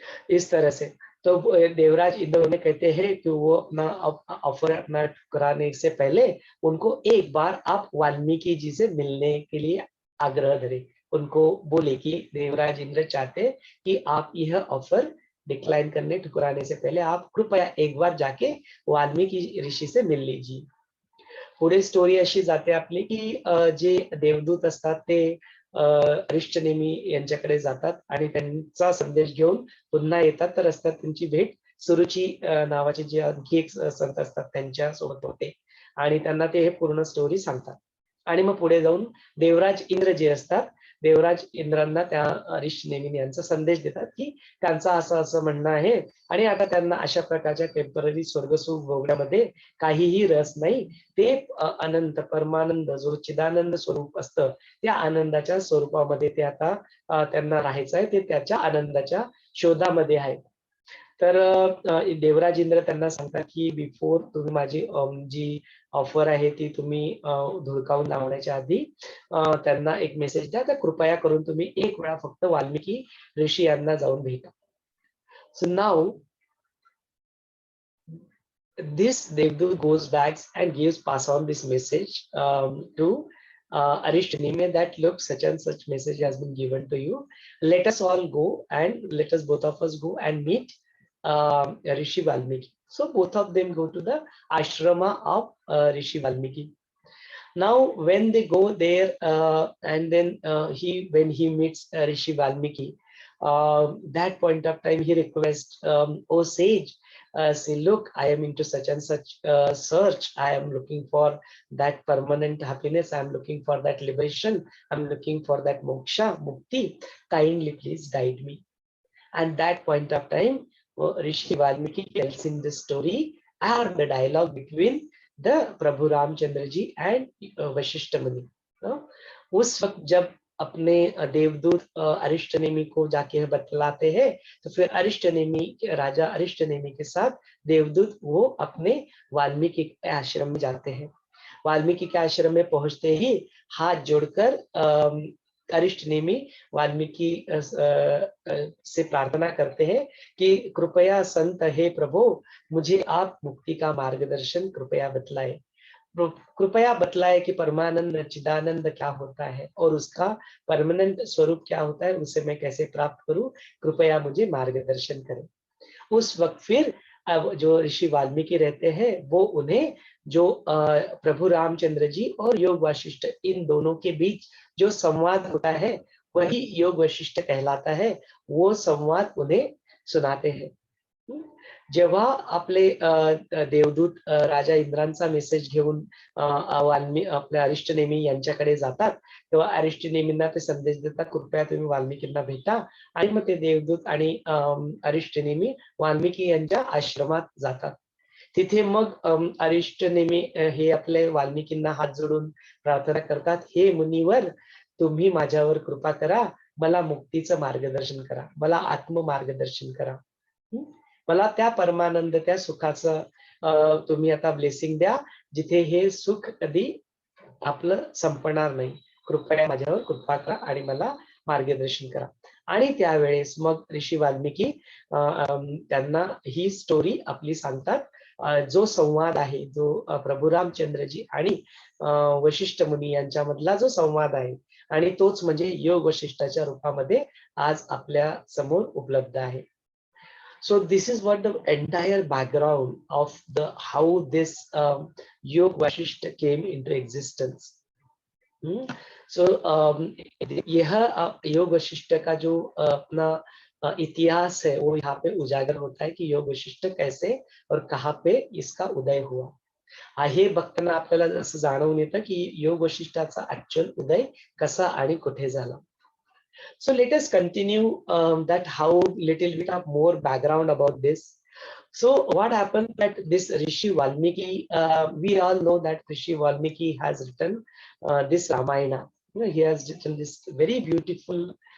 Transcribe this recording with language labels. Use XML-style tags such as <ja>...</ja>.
<hi>इस तरह से तो देवराज इंद्र उन्हें कहते हैं कि वो अपना ऑफर अपना ठुकराने से पहले उनको एक बार आप वाल्मीकि जी से मिलने के लिए आग्रह करें। उनको बोले कि देवराज इंद्र चाहते कि आप यह ऑफर डिक्लाइन करने ठुकराने से पहले आप कृपया एक बार जाके वाल्मीकि ऋषी से मिल लीजिए।</hi> <mr>पुढे स्टोरी अशी जाते आपली की जे देवदूत असतात ते अरिष्टनेमी यांच्याकडे जातात आणि त्यांचा संदेश घेऊन पुन्हा येतात, तर रस्त्यात त्यांची भेट सुरुची नावाचे जे आणखी एक संत असतात त्यांच्या सोबत होते आणि त्यांना ते हे पूर्ण स्टोरी सांगतात आणि मग पुढे जाऊन देवराज इंद्र जे असतात, देवराज इंद्रांना त्या ऋषीनेमी यांचा संदेश देतात की त्यांचं असं असं म्हणणं आहे आणि आता त्यांना अशा प्रकारच्या टेम्पररी स्वर्गसुख भोगण्यामध्ये काहीही रस नाही, ते अनंत परमानंद जो चिदानंद स्वरूप असतं त्या आनंदाच्या स्वरूपामध्ये ते आता त्यांना राहायचं आहे, ते त्याच्या आनंदाच्या शोधामध्ये आहेत. तर देवराज इंद्र त्यांना सांगतात की बिफोर तुम्ही माझी जी ऑफर आहे ती तुम्ही धुडकावून लावण्याच्या आधी त्यांना एक मेसेज द्या, तर कृपया करून तुम्ही एक वेळा फक्त वाल्मिकी ऋषी यांना जाऊन भेटा.</mr> <en>So now this Devdut goes back and gives pass on this message to Arishtneme that look, such and such message has been given to you. Let us all go and let us both of us go and meet Rishi Valmiki. So both of them go to the ashrama of Rishi Valmiki. Now when they go there and then when he meets Rishi Valmiki, that point of time he requests, oh sage, say look, I am into such and such search, I am looking for that permanent happiness, I am looking for that liberation, I'm looking for that moksha, mukti, kindly please guide me. And that point of time Rishi Valmiki tells in the story or the dialogue between the Prabhu Ramchandra ji and Vashishta Muni.</en> <hi>उस वक्त जब अपने देवदूत अरिष्टनेमी को जाके बतलाते हैं, तो फिर अरिष्टनेमी राजा अरिष्टनेमी के साथ देवदूत वो अपने वाल्मीकि के आश्रम में जाते हैं। वाल्मीकि के आश्रम में पहुंचते ही हाथ जोड़कर अरिष्टनेमी वाल्मीकि से प्रार्थना करते हैं कि कृपया संत हे प्रभु, मुझे आप मुक्ति का मार्गदर्शन कृपया बतलाए, कृपया बतलाए कि परमानंद चिदानंद क्या होता है और उसका परमानेंट स्वरूप क्या होता है, उसे मैं कैसे प्राप्त करूं, कृपया मुझे मार्गदर्शन करें। उस वक्त फिर अब जो ऋषि वाल्मीकि रहते हैं वो उन्हें जो प्रभु रामचंद्र जी और योग वशिष्ठ इन दोनों के बीच जो संवाद होता है वही योग वशिष्ठ कहलाता है, वो संवाद उन्हें सुनाते हैं।</hi> <mr>जेव्हा आपले देवदूत राजा इंद्रांचा मेसेज घेऊन आपल्या अरिष्टनेमी यांच्याकडे जातात, तेव्हा अरिष्टनेमींना ते संदेश देतात कृपया तुम्ही वाल्मिकींना भेटा, आणि मग ते देवदूत आणि अरिष्टनेमी वाल्मिकी यांच्या आश्रमात जातात। तिथे मग अरिष्टनेमी हे आपले वाल्मिकींना हात जोडून प्रार्थना करतात, हे मुनीवर तुम्ही माझ्यावर कृपा करा, मला मुक्तीचं मार्गदर्शन करा, मला आत्म मार्गदर्शन करा, मला त्या परमानंद त्या सुखाचं तुम्ही आता ब्लेसिंग द्या जिथे हे सुख कधी आपलं संपणार नाही, कृपया माझ्यावर कृपा करा आणि मला मार्गदर्शन करा। आणि त्यावेळेस मग ऋषी वाल्मिकी त्यांना ही स्टोरी आपली सांगतात, जो संवाद आहे जो प्रभू रामचंद्रजी आणि वशिष्ठ मुनी यांच्यामधला जो संवाद आहे आणि तोच म्हणजे योग वशिष्ठाच्या रूपामध्ये आज आपल्या समोर उपलब्ध आहे।</mr> <en>So this is what the entire background of the how this Yog Vashishta came into existence.</en> <hi>So यह योग वशिष्ठ का जो अपना इतिहास है वो यहाँ पे उजागर होता है कि योग वशिष्ठ कैसे और कहाँ पे इसका उदय हुआ।</hi> <mr>हे बघताना आपल्याला असं जाणवून येतं की योग वशिष्ठाचा ऍक्च्युअल उदय कसा आणि कुठे झाला।</mr> <en>So let us continue that how little bit of more background about this. So what happened that this Rishi Valmiki, we all know that Rishi Valmiki has written this Ramayana. You know, he has written this very beautiful</en>